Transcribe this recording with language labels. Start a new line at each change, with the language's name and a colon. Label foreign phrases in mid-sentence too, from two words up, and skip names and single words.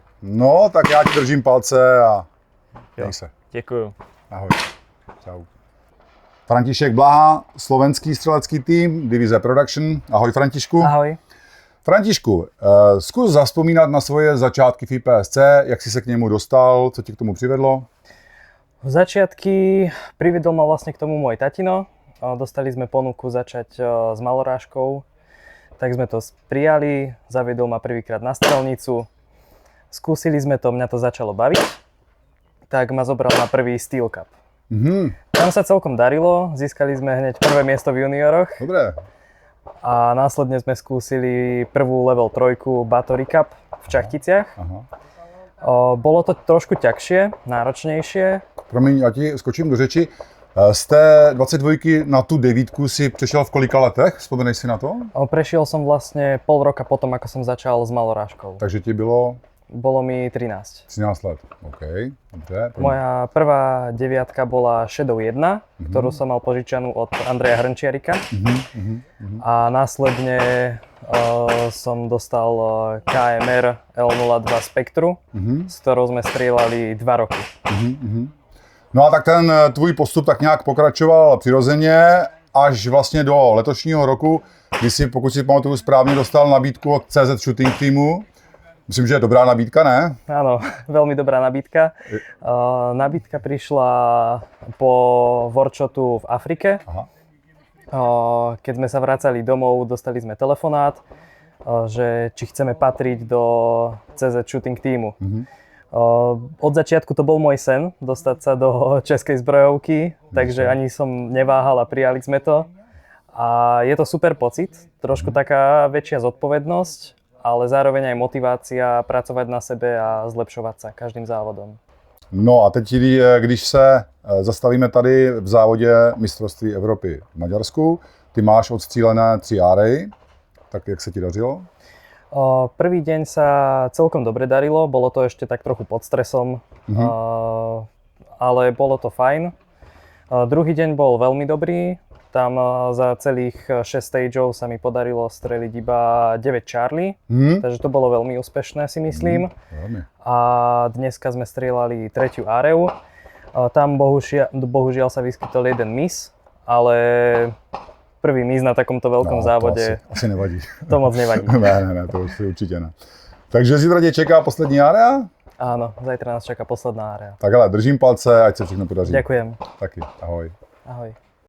Czech: No, tak já ti držím palce a Jo. měj se. Děkuju. Ahoj. Čau. František Blaha, slovenský střelecký tým, Divize Production. Ahoj Františku. Ahoj. Františku, zkus zavzpomínat na svoje začátky v IPSC, jak jsi se k němu dostal, co tě k tomu přivedlo?
Slovak: V začiatky priviedol ma vlastne k tomu môj tatino. Dostali sme ponuku začať s malorážkou, tak sme to prijali, zaviedol ma prvýkrát na strelnicu. Skúsili sme to, mňa to začalo baviť, tak ma zobral na prvý Steel Cup. Tam sa celkom darilo, získali sme hneď prvé miesto v junioroch Dobré. a následne sme skúsili prvú level 3 Batory Cup v Čachticiach. Aha. Bolo to trošku ťažšie, náročnejšie.
Czech: Promiň, já ti skočím do řeči. Z té 22 na tu devítku si přešel v kolika letech? Vzpomeneš si na to?
Slovak: Prešiel som vlastne pol roka potom, ako som začal s malorážkou.
Czech: Takže ti bylo
Slovak: Bolo mi 13.
Czech: 13 let. OK, dobře.
Slovak: Moja prvá deviatka bola Shadow 1, ktorú som mal požičanú od Andreja Hrnčiarika. A následne som dostal KMR L02 Spectru, s ktorou sme strieľali 2 roky.
Czech: No a tak ten tvůj postup tak nějak pokračoval přirozeně až vlastně do letošního roku, kdy si, pokud si pamatuju správně, dostal nabídku od CZ Shooting týmu. Myslím, že je dobrá nabídka, ne?
Slovak: Áno, veľmi dobrá nabídka. Nabídka prišla po workshopu v Afrike. Aha. Keď sme sa vracali domov, dostali sme telefonát že či chceme patriť do CZ Shooting týmu. Od začiatku to bol môj sen, dostať sa do českej zbrojovky, takže ani som neváhal a prijali sme to. A je to super pocit, trošku taká väčšia zodpovednosť, ale zároveň aj motivácia pracovať na sebe a zlepšovať sa každým závodom.
Czech: No a teď, když se zastavíme tady v závodě mistrovství Evropy v Maďarsku, ty máš odstřílené 3 árej, tak jak se ti dařilo?
Slovak: Prvý deň sa celkom dobre darilo, bolo to ešte tak trochu pod stresom, ale bolo to fajn. Druhý deň bol veľmi dobrý, tam za celých 6 stageov sa mi podarilo streliť iba 9 Charlie, takže to bolo veľmi úspešné, si myslím. A dneska sme strieľali 3. áreu, tam bohužiaľ sa vyskytol jeden miss, ale prvý miss na takomto veľkom závode. Asi nevadí.
Czech: To moc nevadí. ne, to už určitě ne. Takže zítra tě čeká poslední area?
Slovak: Áno, zajtra nás čaká posledná area.
Czech: Tak hele, držím palce, ať se všechno podaří.
Slovak: Ďakujem.
Czech: Taky, ahoj. Ahoj.